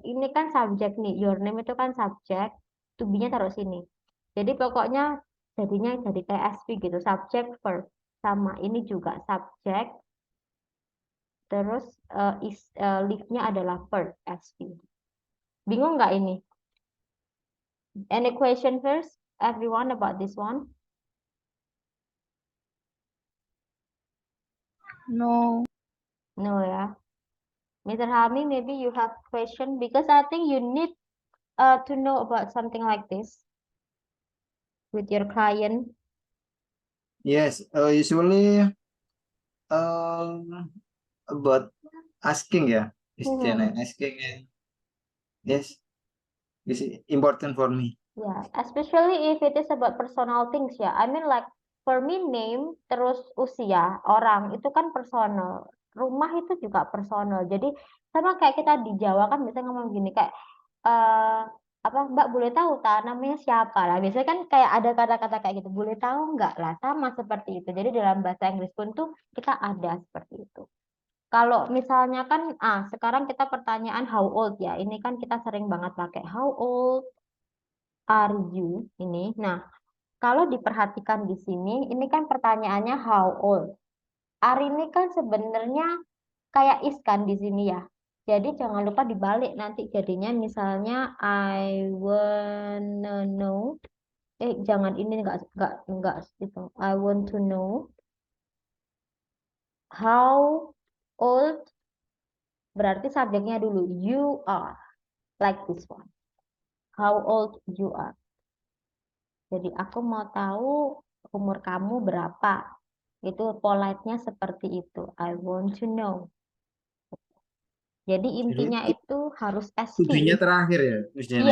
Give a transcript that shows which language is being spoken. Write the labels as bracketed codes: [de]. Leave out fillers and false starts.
[id] Ini kan subjek nih, [en] your name [id] itu kan subjek, to be-nya taruh sini. Jadi pokoknya jadinya jadi kayak SP gitu, subjek, verb. Sama, ini juga subjek, terus live-nya adalah verb, SP. Bingung nggak ini? [en] Any question first, everyone, about this one? No. No, ya. Mr. Hami, maybe you have question because I think you need to know about something like this with your client. Yes, usually um about asking ya, Mhm. asking and yes, this is important for me. Yeah, especially if it is about personal things ya. I mean like for me name [id] terus usia orang itu kan [en] personal. [id] Rumah itu juga personal. Jadi sama kayak kita di Jawa kan biasanya ngomong gini kayak eh apa Mbak boleh tahu tak namanya siapa lah. Biasanya kan kayak ada kata-kata kayak gitu. Boleh tahu nggak lah sama seperti itu. Jadi dalam bahasa Inggris pun tuh kita ada seperti itu. Kalau misalnya kan sekarang kita pertanyaan [en] how old [id] ya. Ini kan kita sering banget pakai [en] how old are you [id] ini. Nah, kalau diperhatikan di sini, ini kan pertanyaannya [en] how old. [id] Are ini kan sebenarnya kayak is kan di sini ya. Jadi jangan lupa dibalik nanti jadinya misalnya [en] I wanna know. [id] Jangan ini enggak itu. [en] I want to know how old, [id] berarti subjeknya dulu [en] you are, like this one. How old you are. [id] Jadi aku mau tahu umur kamu berapa. Itu polite-nya seperti itu. [en] I want to know. [id] Jadi intinya itu harus [en] to SQ. [id] be-nya terakhir ya, Miss Diana Iya.